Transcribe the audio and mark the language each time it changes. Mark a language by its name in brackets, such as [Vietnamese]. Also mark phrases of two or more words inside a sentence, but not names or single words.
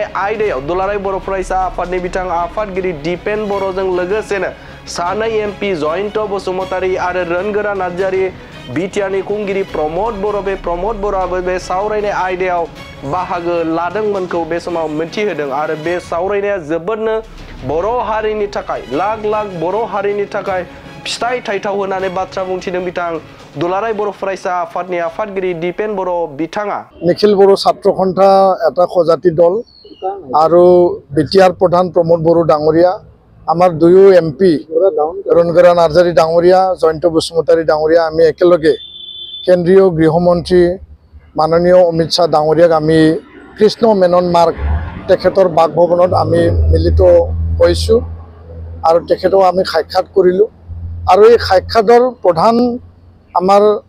[Bodo] आयदायाव दुलाराय बर' फरायसा आफादनि बिथां आफादगिरि दीपेन बर'जों लोगोसेनो सानै एमपि जयन्त बसुमतारी आरो रोनगोरा नार्जारि बिटिआरनि खुंगिरि प्रमोद बर' बे प्रमोद बर'आबो बे सावरायनाय आयदायाव बाहागो लादोंमोनखौ बे समाव मिथिहोदों आरो बे सावरायनाया जोबोदनो बर' हारिनि थाखाय लाख बर' हारिनि थाखाय फिथाइ थाइथाव होननानै बाथ्रा बुंथिदों बिथां दुलाराय बर' फरायसा आफादनि आफादगिरि दीपेन बर' बिथाङा [Assamese] निखिल बर' ছাত্ৰ সন্থা এটা খজাতি দল আৰু বিটিআৰ প্ৰধান প্ৰমোদ বড়ো ডাঙৰীয়া আমাৰ দুয়ো এমপি ৰণগৰা নাৰ্জাৰী ডাঙৰীয়া জয়ন্ত বসুমতাৰী ডাঙৰীয়া আমি একেলগে কেন্দ্ৰীয় গৃহমন্ত্ৰী মাননীয় অমিত শাহ ডাঙৰীয়াক আমি কৃষ্ণ মেনন মাৰ্গ তেখেতৰ বাসভৱনত আমি মিলিত হৈছোঁ আৰু তেখেতক আমি সাক্ষাৎ কৰিলোঁ আৰু এই সাক্ষাতৰ প্ৰধান আমাৰ